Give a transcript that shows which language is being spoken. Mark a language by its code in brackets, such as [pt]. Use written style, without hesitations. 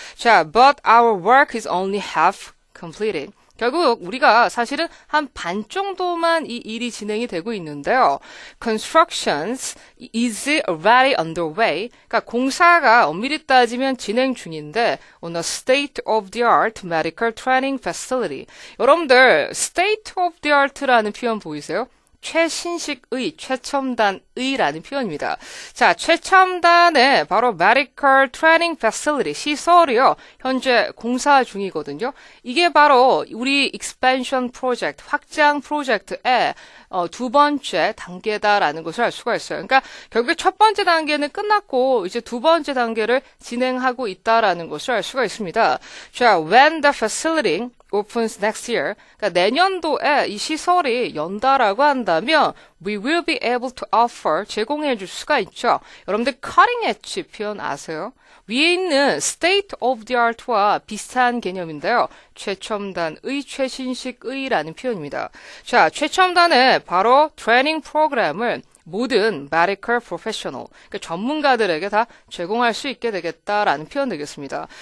[en] 자, but our work is only half completed. [ko] 결국 우리가 사실은 한 반 정도만 이 일이 진행이 되고 있는데요. [en] Constructions is already underway. [ko] 그러니까 공사가 엄밀히 따지면 진행 중인데 [en] on a state-of-the-art medical training facility. [ko] 여러분들 state-of-the-art라는 표현 보이세요? 최신식의, 최첨단의라는 표현입니다. 자, 최첨단의 바로 [en] medical training facility, [ko] 시설이요. 현재 공사 중이거든요. 이게 바로 우리 [en] expansion project, [ko] 확장 프로젝트의 두 번째 단계다라는 것을 알 수가 있어요. 그러니까 결국에 첫 번째 단계는 끝났고 이제 두 번째 단계를 진행하고 있다라는 것을 알 수가 있습니다. 자, [en] when the facility opens next year, [ko] 그러니까 내년도에 이 시설이 연다라고 한다면 [en] we will be able to offer, [ko] 제공해 줄 수가 있죠. 여러분들 cutting edge 표현 아세요? 위에 있는 state of the art와 비슷한 개념인데요. 최첨단의, 최신식의라는 표현입니다. 자, 최첨단의 바로 트레이닝 프로그램을 모든 medical professional, 그러니까 전문가들에게 다 제공할 수 있게 되겠다라는 표현 되겠습니다.